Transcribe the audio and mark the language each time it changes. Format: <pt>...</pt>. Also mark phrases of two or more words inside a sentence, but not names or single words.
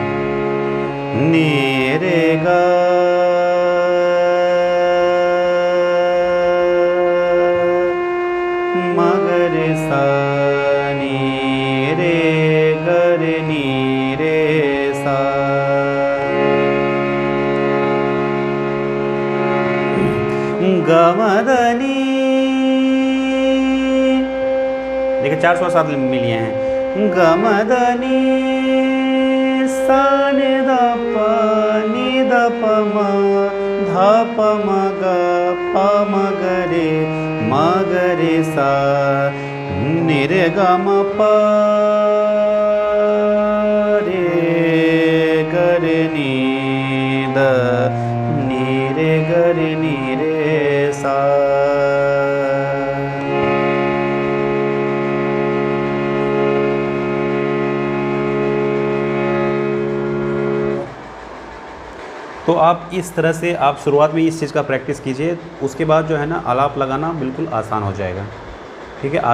<hi>नी रे गा मगर सा नी रे गर नी रे सा। गमदनी, देखिए 4 स्वर साथ मिलिए हैं। गमदनी सा नि ध प म ध प म ग रे सा। नि रे ग म प रे ग रे नी द नी रे ग रे नी रे सा। तो आप इस तरह से आप शुरुआत में इस चीज़ का प्रैक्टिस कीजिए, उसके बाद जो है ना आलाप लगाना बिल्कुल आसान हो जाएगा, ठीक है।</hi>